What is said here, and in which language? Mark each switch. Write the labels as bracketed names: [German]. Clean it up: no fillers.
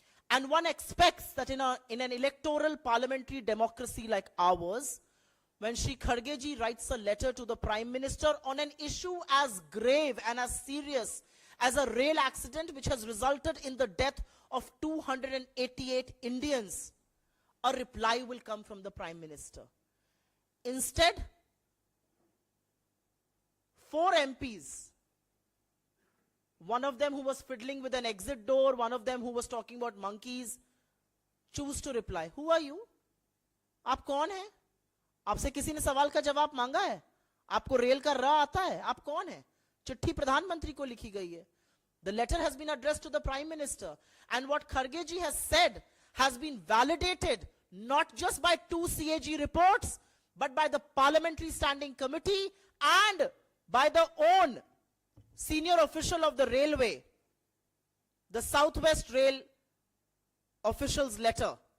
[English] And one expects that in an electoral parliamentary democracy like ours, when Shri Kharge ji writes a letter to the Prime Minister on an issue as grave and as serious as a rail accident which has resulted in the death of 288 Indians, a reply will come from the Prime Minister. Instead, 4 MPs, one of them who was fiddling with an exit door, one of them who was talking about monkeys, choose to reply. Who are you? [Hindi] आप कौन हैं? आपसे किसी ने सवाल का जवाब मांगा है? आपको रेल का राह आता है? आप कौन हैं? चिट्ठी प्रधानमंत्री को लिखी गई है. [English] The letter has been addressed to the Prime Minister, and what Kharge ji has said has been validated not just by 2 CAG reports, but by the Parliamentary Standing Committee and by the own senior official of the railway, the Southwest Rail official's letter.